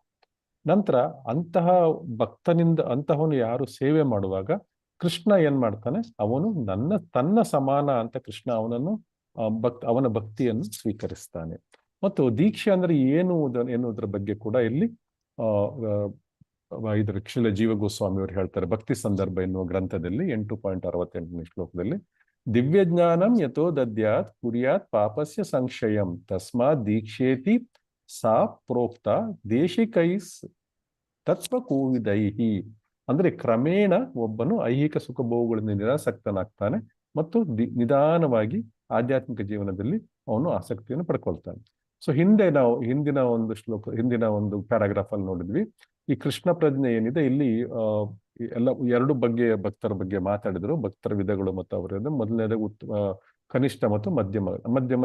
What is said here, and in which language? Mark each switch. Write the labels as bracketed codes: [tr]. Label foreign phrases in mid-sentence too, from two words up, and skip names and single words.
[kn] ನಂತರ ಅಂತಹವನು ಯಾರು ಸೇವೆ ಮಾಡುವಾಗ ಕೃಷ್ಣ ಏನ್ ಮಾಡ್ತಾನೆ, ಅವನು ತನ್ನ ಸಮಾನ ಅಂತ ಕೃಷ್ಣ ಅವನ ಭಕ್ತಿಯನ್ನು ಸ್ವೀಕರಿಸ್ತಾನೆ. ಮತ್ತು ದೀಕ್ಷೆ ಅಂದ್ರೆ ಏನು ಎನ್ನುವುದರ ಬಗ್ಗೆ ಕೂಡ ಇಲ್ಲಿ ಇದರ ಶಿಲ ಜೀವ ಗೋಸ್ವಾಮಿ ಅವರು ಹೇಳ್ತಾರೆ, ಭಕ್ತಿ ಸಂದರ್ಭ ಎನ್ನುವ ಗ್ರಂಥದಲ್ಲಿ 8.68ನೇ ಶ್ಲೋಕದಲ್ಲಿ, [sa] ದಿವ್ಯಜ್ಞಾನಂ ಯಥೋ ದದ್ಯಾತ್ ಕುರ್ಯಾತ್ ಪಾಪಸ್ಯ ಸಂಕ್ಷಯಂ ತಸ್ಮಾತ್ ದೀಕ್ಷೇತಿ ಸಾ ಪ್ರೋಕ್ತ ದೇಶಿಕೈಸ್ ತತ್ವ ಕೋವಿದೈಹಿ. [kn] ಅಂದ್ರೆ ಕ್ರಮೇಣ ಒಬ್ಬನು ಐಹಿಕ ಸುಖಭೋಗಗಳಿಂದ ನಿರಾಸಕ್ತನಾಗ್ತಾನೆ ಮತ್ತು ನಿಧಾನವಾಗಿ ಆಧ್ಯಾತ್ಮಿಕ ಜೀವನದಲ್ಲಿ ಅವನು ಆಸಕ್ತಿಯನ್ನು ಪಡ್ಕೊಳ್ತಾನೆ. ಸೊ ಹಿಂದಿನ ಒಂದು ಪ್ಯಾರಾಗ್ರಾಫ್ ಅಲ್ಲಿ ನೋಡಿದ್ವಿ, ಈ ಕೃಷ್ಣ ಪ್ರಜ್ಞೆ ಏನಿದೆ ಇಲ್ಲಿ ಎಲ್ಲ ಎರಡು ಬಗೆಯ ಭಕ್ತರ ಬಗ್ಗೆ ಮಾತಾಡಿದ್ರು, ಭಕ್ತರ ವಿಧಗಳು ಮತ್ತು ಅವರ ಮೊದಲನೇದು ಕನಿಷ್ಠ ಮತ್ತು ಮಧ್ಯಮ.